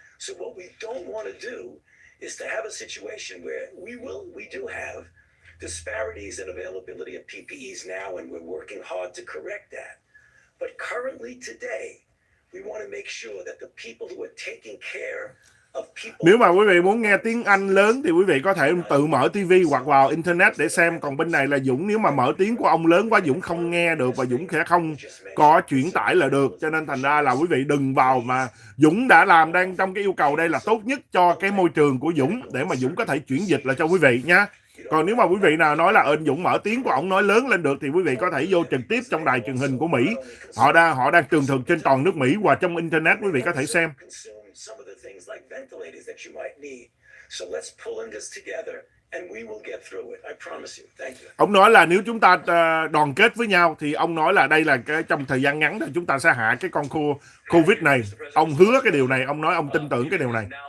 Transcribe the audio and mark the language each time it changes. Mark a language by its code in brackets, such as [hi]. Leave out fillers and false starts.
[en] So what we don't want to do is to have a situation where we do have disparities in availability of PPEs now, and we're working hard to correct that. But currently today, we want to make sure that the people who are taking care. [vi] Nếu mà quý vị muốn nghe tiếng Anh lớn thì quý vị có thể tự mở TV hoặc vào Internet để xem. Còn bên này là Dũng, nếu mà mở tiếng của ông lớn quá Dũng không nghe được và Dũng sẽ không có chuyển tải là được. Cho nên thành ra là quý vị đừng vào, mà Dũng đã làm đang trong cái yêu cầu đây là tốt nhất cho cái môi trường của Dũng để mà Dũng có thể chuyển dịch lại cho quý vị nha. Còn nếu mà quý vị nào nói là Dũng mở tiếng của ông nói lớn lên được thì quý vị có thể vô trực tiếp trong đài truyền hình của Mỹ. Họ đang tường thuật trên toàn nước Mỹ, và trong Internet quý vị có thể xem. [en] Some of the things like ventilators that you might need. So let's pull in this together and we will get through it. I promise you. Thank you. [vi] Ông nói là nếu chúng ta đoàn kết với nhau thì ông nói là đây là cái trong thời gian ngắn thì chúng ta sẽ hạ cái con Covid này. Ông hứa cái điều này, ông nói ông tin tưởng cái điều này.